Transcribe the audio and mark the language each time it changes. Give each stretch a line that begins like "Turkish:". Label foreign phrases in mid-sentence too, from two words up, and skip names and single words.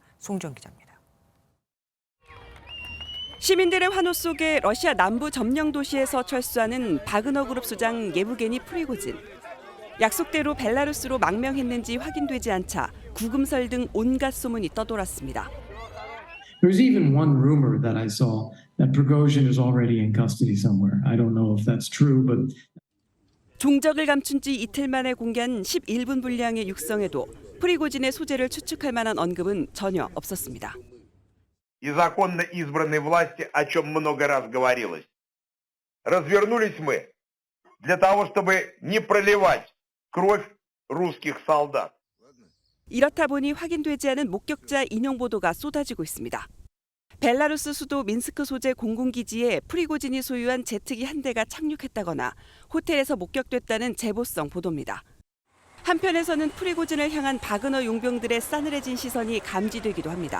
Korean: 송정 기자입니다. 시민들의 환호 속에 러시아 남부 점령 도시에서 철수하는 바그너 그룹 수장 예부게니 프리고진. 약속대로 벨라루스로 망명했는지 확인되지 않자 구금설 등 온갖 소문이 떠돌았습니다.
English: There's even one rumor that I saw that Prigozhin is already in custody somewhere. I don't know if that's true, but
Korean: 종적을 감춘 지 이틀 만에 공개한 11분 분량의 육성에도 프리고진의 소재를 추측할 만한 언급은 전혀 없었습니다.
Russian: И законно избранной власти, о чем много раз говорилось. Развернулись мы для того, чтобы не проливать кровь русских солдат.
Korean: 이렇다 보니 확인되지 않은 목격자 인용 보도가 쏟아지고 있습니다. 벨라루스 수도 민스크 소재 공군기지에 프리고진이 소유한 제트기 한 대가 착륙했다거나 호텔에서 목격됐다는 제보성 보도입니다. 한편에서는 프리고진을 향한 바그너 용병들의 싸늘해진 시선이 감지되기도 합니다.